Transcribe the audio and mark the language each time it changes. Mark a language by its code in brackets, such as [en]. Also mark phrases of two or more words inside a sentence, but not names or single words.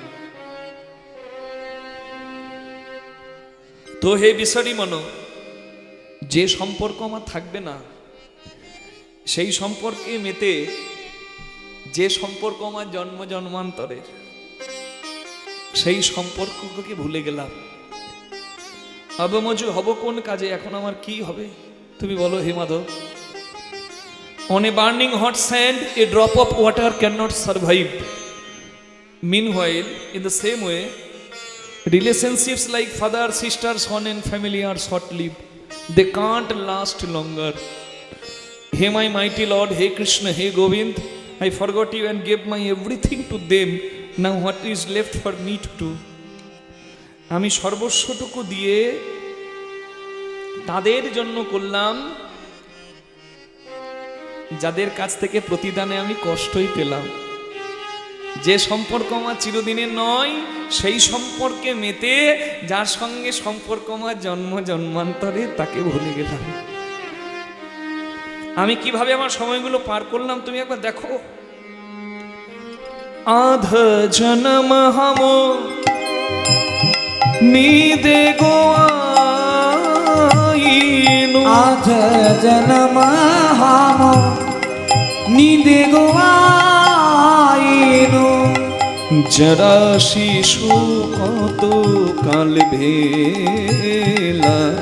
[bn] তো হে বিসরি মন, যে সম্পর্ক আমার থাকবে না সেই সম্পর্কে মেতে যে সম্পর্ক আমার জন্ম জন্মান্তরের, সেই সম্পর্ককে ভুলে গেলাম। আবমজু হব কোন কাজে, এখন আমার কি হবে তুমি বলো হে মাধব। [en] On a burning hot sand, a drop of water cannot survive. Meanwhile, in the same way, relationships like father, sister, son and family are short-lived. They can't last longer. Hey my mighty Lord, hey Krishna, hey Govind, I forgot you and gave my everything to them. Now what is left for me to do? [bn] আমি সর্বস্বটুকু দিয়ে তাদের জন্য করলাম যাদের কাছ থেকে প্রতিদানে আমি কষ্টই পেলাম। যে সম্পর্ক আমার চিরদিনের নয়, সেই সম্পর্কে মেতে যার সঙ্গে সম্পর্ক আমার জন্ম জন্মান্তরে, তাকে ভুলে গেলাম। আমি কিভাবে আমার সময়গুলো পার করলাম তুমি একবার দেখো। [mai] आध जनम हम नीदे गोआईनु आध जन्म हम नीदे गोआईनु जरा शिशु कत काल भेला